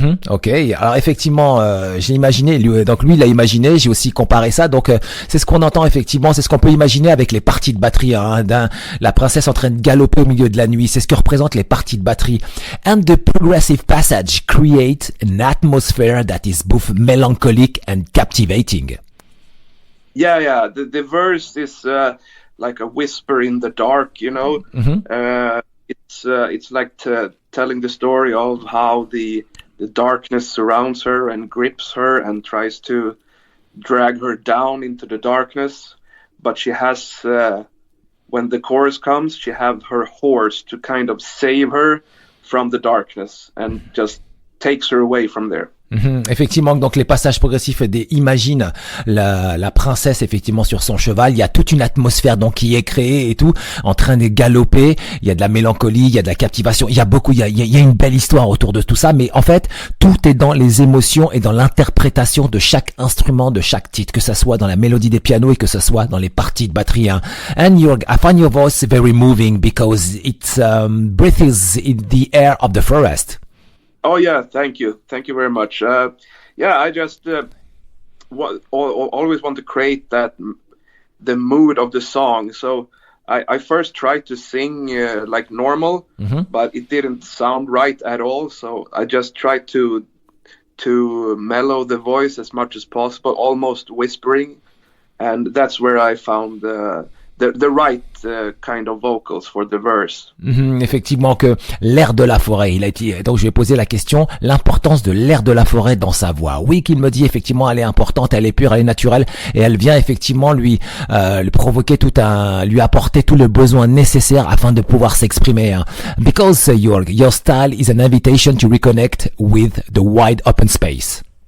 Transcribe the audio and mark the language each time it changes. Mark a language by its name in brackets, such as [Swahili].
[French] Ok, alors effectivement, j'ai imaginé, donc lui il a imaginé, j'ai aussi comparé ça, donc c'est ce qu'on entend effectivement, c'est ce qu'on peut imaginer avec les parties de batterie, hein, la princesse en train de galoper au milieu de la nuit, c'est ce que représentent les parties de batterie. [English] And the progressive passage create an atmosphere that is both melancholic and captivating. Yeah. The verse is like a whisper in the dark, you know. It's like telling the story of how the darkness surrounds her and grips her and tries to drag her down into the darkness. But she has, when the chorus comes, she have her horse to kind of save her from the darkness and just takes her away from there. [French] Effectivement, donc les passages progressifs imagine la princesse effectivement sur son cheval. Il y a toute une atmosphère donc qui est créée et tout, en train de galoper. Il y a de la mélancolie, il y a de la captivation. Il y a une belle histoire autour de tout ça. Mais en fait, tout est dans les émotions et dans l'interprétation de chaque instrument, de chaque titre, que ça soit dans la mélodie des pianos et que ça soit dans les parties de batterie. Hein. [English] And Jurg, I find your voice very moving because it breathes in the air of the forest. Oh yeah, thank you very much. I just always want to create the mood of the song. So I first tried to sing like normal, but it didn't sound right at all. So I just tried to mellow the voice as much as possible, almost whispering, and that's where I found the right kind of vocals for the verse. [French] Effectivement que l'air de la forêt, donc je lui ai posé la question, l'importance de l'air de la forêt dans sa voix. Oui, qu'il me dit effectivement elle est importante, elle est pure, elle est naturelle et elle vient effectivement lui provoquer lui apporter tout le besoin nécessaire afin de pouvoir s'exprimer. Hein. [English] Because Jörg, your style is an invitation to reconnect with the wide open spaces.